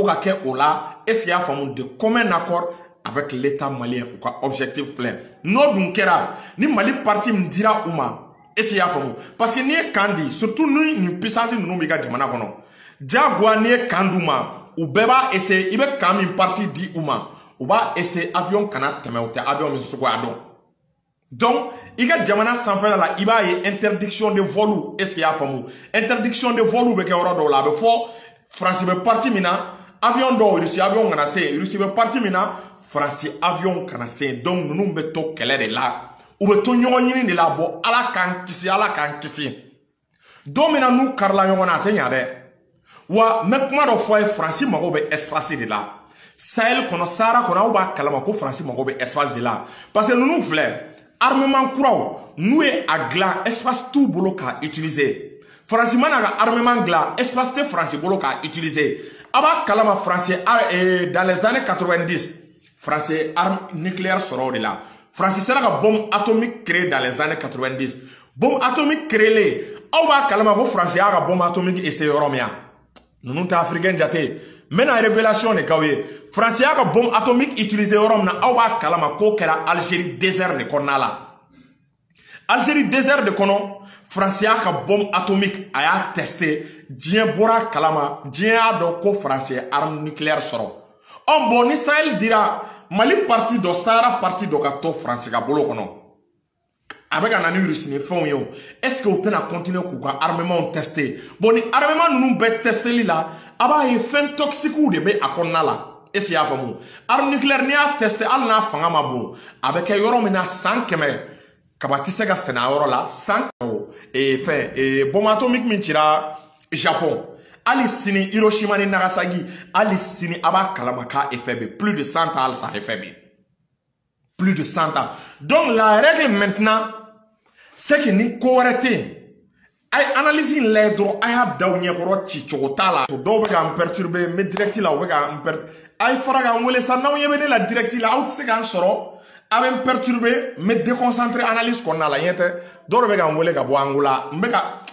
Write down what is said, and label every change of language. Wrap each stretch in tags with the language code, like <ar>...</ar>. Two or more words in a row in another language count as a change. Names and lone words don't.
<bm>ka kɛ o la</bm> <fr>est-ce qu'il y a</fr> <bm>faamu</bm> <fr>de commun accord avec l'état malien</fr> <bm>u ka objectif plein n'o dun kɛra ni Mali parti min dira u ma</bm> <fr>est-ce qu'il y a</fr> <bm>faamu</bm> <fr>parce que</fr> <bm>n'i ye kan di surtout ni puissance ninnu b'i ka jamana kɔnɔ diyagoya n'i ye kan d'u ma u bɛɛ b'a essayer i bɛ kan min parti di u ma u b'a essayer avion kana tɛmɛ u tɛ avion min suguya dɔn donc i ka jamana sanfɛla la i b'a ye</bm> <fr>interdiction de vol est-ce qu'il y a</fr> <bm>faamu</bm> <fr>interdiction de vol</fr> <bm>bɛ kɛ yɔrɔ dɔw la a bɛ fɔ France bɛ parti min na avion dɔw Russie avion kana se Russie bɛ parti min na France avion kana se donc ninnu bɛ to kɛlɛ de la u bɛ to ɲɔgɔn ɲini de la bon ala k'an kisi don min na n'u karila ɲɔgɔn na a tɛ ɲa dɛ wa n bɛ kuma dɔ fɔ a ye France mago bɛ</bm> <fr>espace de la</fr> <bm>Sahel kɔnɔ Sahara kɔnɔ aw b'a kalama ko France mago bɛ</bm> <fr>espace de la</fr> <bm>parce que ninnu filɛ armement kuraw n'u ye a dilan espace t'u bolo k'a utiliser France mana ka armement dilan espace tɛ France bolo k'a utiliser a b'a kalama France</bm> <fr>dans les années 90 France arme nucléaire</fr> <bm>sɔrɔ o de la France sera ka</bm> <fr>bombe atomique créée dans les années 90 bombe atomique créée</fr> <bm>aw b'a kalama ko France y'a ka</bm> <fr>bombe atomique essayé</fr> <bm>yɔrɔ min ninnu tɛ africain jate n bɛna révélation de k'aw ye France y'a ka</bm> <fr>bombe atomique utilisé</fr> <bm>yɔrɔ min na aw b'a kalama k'o kɛra Algérie</bm> <fr>désert de</fr> <bm>kɔnɔna la Algérie</bm> <fr>désert de</fr> <bm>kɔnɔ France y'a ka</bm> <fr>bombe atomique</fr> <bm>a y'a testé diɲɛ bɔra kalama diɲɛ y'a dɔn ko France ye</bm> <fr>arme nucléaire</fr> <bm>sɔrɔ bon ni Sahel dira Mali parti dɔ Sahara parti dɔ ka to France ka bolo kɔnɔ a bɛ ka na ni Russie ni fɛnw ye o</bm> <fr>est-ce que</fr> <bm>u tɛna continuer k'u ka armement tester bon ni armement ninnu bɛɛ testeli la a b'a ye fɛn toxique de bɛ a kɔnɔna la</bm> <fr>est-ce que</fr> <bm>i y'a faamu</bm> <fr>arme nucléaire</fr> <bm>n'i y'a tester hali n'a fanga ma bon a bɛ kɛ yɔrɔ min na san 100 kaba tɛ se ka sɛnɛ a yɔrɔ la san</bm> <fr>bombe atomique</fr> <bm>min cira Japon hali sini Hiroshima ni Nagasaki hali sini a b'a kalama k'a effet bɛ</bm> <fr>plus de 100 ans</fr> <bm>hali sa effet bɛ plus</bm> <fr>de 100 ans donc la règle maintenant c'est que</fr> <bm>ni ko wɛrɛ tɛ yen a ye analyse in lajɛ dɔrɔn a y'a da u ɲɛkɔrɔ ci cogo t'a la dɔw bɛ k'an perturber n bɛ direct la u bɛ k'an a ye fara k'an wele sa n'aw ɲɛ bɛ ne la direct la aw tɛ se k'an sɔrɔ a bɛ n perturber n bɛ déconcentrer analyse kɔnɔna la ɲɛ tɛ dɔw de bɛ k'an wele ka bɔ Angola n bɛ ka</bm>